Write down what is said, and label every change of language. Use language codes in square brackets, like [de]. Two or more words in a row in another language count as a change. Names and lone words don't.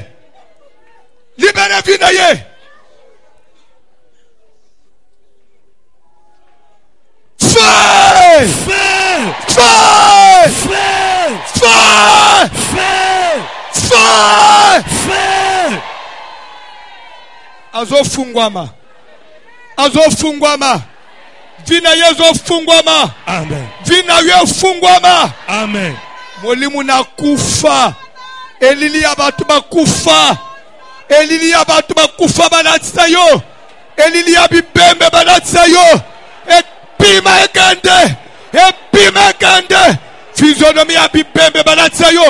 [fr] Libérez Vinaye. Fire! Feu! [en] Fire! [fr] Feu! [en] Fire! [fr] Feu! [en] Fire! [fr] Feu! [ln] Azofungwama. Azofungwama. Vinaye azofungwama. Amen. Vinaye afungwama. Amen. Molimu na kufa. Elili ya batu bakufa. Elili ya batu bakufa balatisa yo. Elili ya bibembe balatisa yo. Epima ekende. Epima ekende. Physionomie ya bibembe balatisa yo.